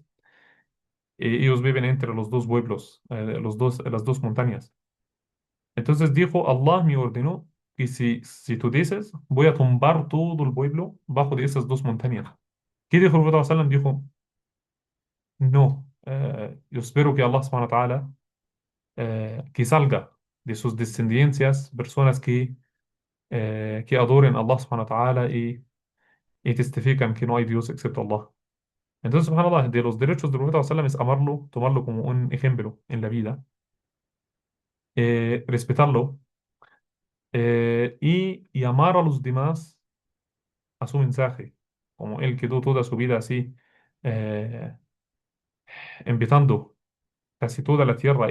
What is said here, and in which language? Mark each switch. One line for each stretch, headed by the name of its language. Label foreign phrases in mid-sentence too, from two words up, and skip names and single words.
Spanish: Ellos viven entre los dos pueblos, las dos montañas. Entonces dijo, Allah me ordenó que si tú dices, voy a tumbar todo el pueblo bajo de esas dos montañas. ¿Qué dijo el profeta sallam? Dijo, no, yo espero que Allah
Arabic: سبحانه وتعالى
Spanish: que salga de sus descendencias personas que adoren a Allah
Arabic: سبحانه وتعالى
Spanish: y testifican que no hay Dios excepto Allah. Entonces, subhanallah, de los derechos del profeta sallam es amarlo, tomarlo como un ejemplo en la vida, respetarlo y amar a los demás a su mensaje, como él quedó toda su vida así, eh, invitando casi toda la tierra.